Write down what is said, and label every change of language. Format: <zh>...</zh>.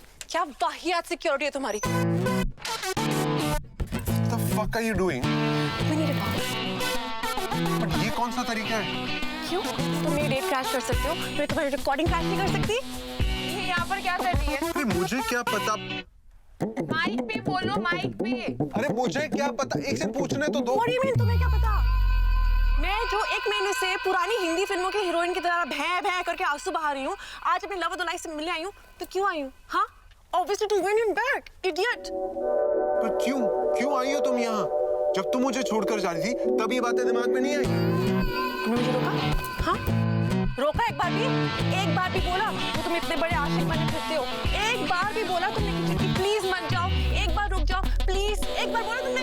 <hi>क्या वाहियात सिक्योरिटी है तुम्हारी?</hi> <en>What the fuck are you doing? We need a call.</en> <hi>But ये कौन सा तरीका है? क्यों? तुम मेरी डेट क्रैश कर सकते हो, मैं तुम्हारी रिकॉर्डिंग क्रैश नहीं कर सकती? ये यहाँ पर क्या कर रही है? अरे मुझे क्या पता? माइक पे बोलो, माइक पे। अरे मुझे क्या पता? एक से पूछने तो दो।</hi> <en>What do you mean,</en> <hi>तुम्हें क्या पता? मैं जो 1 महीने से पुरानी हिंदी फिल्मों की हीरोइन की तरह भैं भैं करके आंसू बहा रही हूँ, आज अपने लव और लाइफ से मिलने आई हूँ, तो क्यों आई हूँ? हाँ?</hi> <en>Obviously to win him back, idiot.</en> <hi>पर क्यों आई हो तुम यहाँ? जब तुम मुझे छोड़कर जा रही थी, तब ये बातें दिमाग में नहीं आई। तुमने मुझे रोका? हाँ? रोका एक बार भी बोला तो तुम इतने बड़े आशिक बने फिरते हो। एक बार भी बोला तुमने कि चिट्टी प्लीज मत जाओ, एक बार रुक जाओ प्लीज, एक बार बोला तुमने?</hi>